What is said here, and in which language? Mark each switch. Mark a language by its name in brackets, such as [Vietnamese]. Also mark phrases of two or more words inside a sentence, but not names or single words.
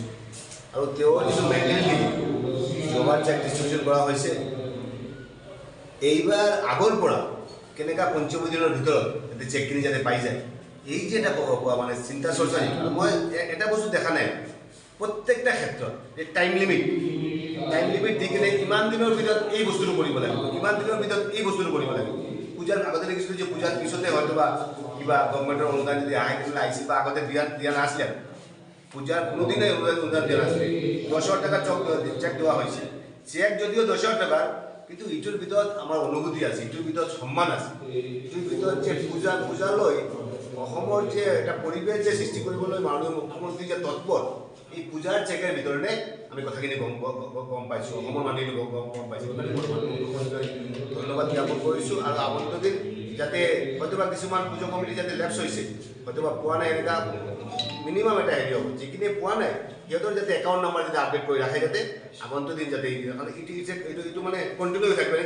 [Assamese] আৰু তেওঁৰ যিটো মেণ্টেলিটি যোৱাবাৰ চেক ডিষ্ট্ৰিবিউশ্যন কৰা হৈছে, এইবাৰ আগৰ পৰা কেনেকুৱা পঞ্চমী দিনৰ ভিতৰত যাতে চেকখিনি যাতে পাই যায়, এই যে এটা মানে চিন্তা চৰ্চা, মই এটা বস্তু দেখা নাই প্ৰত্যেকটা ক্ষেত্ৰত এই টাইম লিমিট দি কিনে ইমান দিনৰ ভিতৰত এই বস্তুটো কৰিব লাগিব, ইমান দিনৰ ভিতৰত এই বস্তুটো কৰিব লাগিব। পূজাৰ আগতে দেখিছিলোঁ যে পূজাৰ পিছতে হয়তো বা কিবা গভৰ্ণমেণ্টৰ অনুদান যদি আহে কিন্তু আহিছিল বা আগতে দিয়া নাছিলে, পূজাৰ কোনোদিনেই অনুদান দিয়া নাছিলে। 10,000 [Bangla] টাকা চেক দেওয়া হয়েছে, [Assamese] চেক যদিও 10,000 টাকার, কিন্তু ইটোর ভিতৰত আমাৰ অনুভূতি আছে, ইটোৰ ভিতৰত সন্মান আছে, ইটোৰ ভিতৰত যে পূজালৈ অসমৰ যে এটা পৰিৱেশ যে সৃষ্টি কৰিবলৈ মাননীয় মুখ্যমন্ত্ৰী যে তৎপৰ, এই পূজাৰ চেকৰ ভিতৰতে আমি কথাখিনি গম পাইছোঁ, অসমৰ মানুহে গম পাইছোঁ। মুখ্যমন্ত্ৰীক ধন্যবাদ জ্ঞাপন কৰিছোঁ। আৰু আগন্তুক দিন যাতে হয়তোবা কিছুমান পূজা কমিটি যাতে লেপছ হৈছে, হয়তোবা পোৱা নাই, এনেকুৱা মিনিমাম এটা হেৰি হ'ব, যিখিনি পোৱা নাই সিহঁতৰ যাতে একাউণ্ট নাম্বাৰ যাতে আপডেট কৰি ৰাখে, যাতে আগন্তুক দিন যাতে এইটো মানে কণ্টিনিউ হৈ থাকিব।